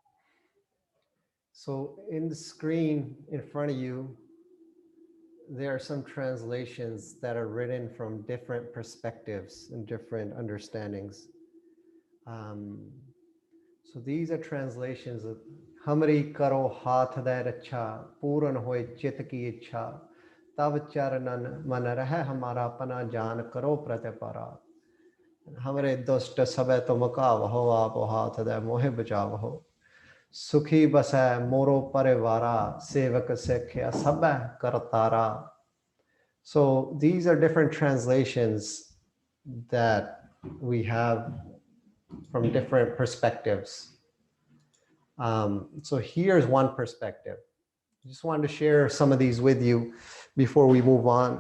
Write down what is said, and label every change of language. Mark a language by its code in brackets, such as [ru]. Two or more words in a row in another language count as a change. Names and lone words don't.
[en] So in the screen in front of you, there are some translations that are written from different perspectives and different understandings. So these are translations of [pa] ਹਮਰੀ ਕਰੋ ਹਾਥ ਦਾ ਰੱਛਾ, ਪੂਰਨ ਹੋਏ ਚਿੱਤ ਕੀ ਇੱਛਾ, ਤਬ ਚਰਨਨ ਮਨ ਰਹੇ ਹਮਾਰਾ ਪਨਾ ਜਾਨ ਕਰੋ ਪ੍ਰਤਿਪਾਰਾ. ਹਮਰੇ ਦੁਸ਼ਟ ਸਬੇ ਤੋ ਮੁਕਾਵਹੋ ਆਪ ਹਾਥ ਦੇ ਮੋਹੇ ਬਚਾਵਹੋ ਸੁਖੀ ਬਸੈ ਮੋਰੋ ਪਰਿਵਾਰਾ ਸੇਵਕ ਸਿਖਿਆ ਸਬੇ ਕਰਤਾਰਾ. [en] So these are different translations that we have from different perspectives. So here's one perspective. I just wanted to share some of these with you before we move on.